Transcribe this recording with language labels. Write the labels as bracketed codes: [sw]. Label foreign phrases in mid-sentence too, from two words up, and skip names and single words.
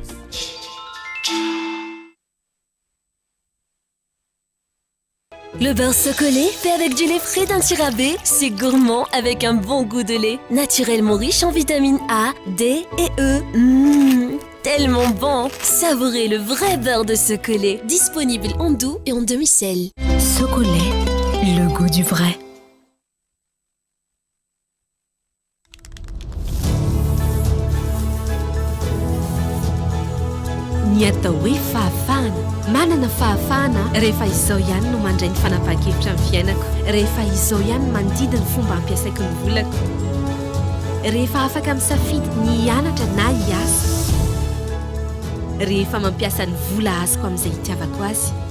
[fr] Le beurre chocolé fait avec du lait frais d'un tirabé, c'est gourmand avec un bon goût de lait, naturellement riche en vitamines A, D et E. Tellement bon! Savourez le vrai beurre de chocolé, disponible en doux et en demi-sel. Chocolat, le goût du vrai. [mg] Ny atao hoe fahafahana manana fahafahana rehefa izao ihany no mandray ny fanapahan-kevitra amin'ny fiainako, rehefa izao ihany mandidy ny fomba ampiasaiko ny volako, rehefa afaka misafidy ny hianatra na hiasa, rehefa mampiasa ny vola azoko amin'izay hitiavako azy,